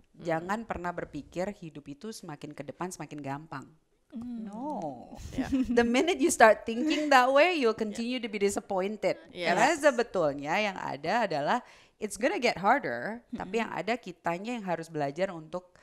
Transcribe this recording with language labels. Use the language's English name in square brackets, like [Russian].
[Indonesian] Jangan pernah berpikir hidup itu semakin ke depan semakin gampang. [English] No. Yeah. The minute you start thinking that way, you'll continue to be disappointed. Yes. [Indonesian] Karena sebetulnya yang ada adalah [English] it's gonna get harder, [Indonesian] tapi yang ada kitanya yang harus belajar untuk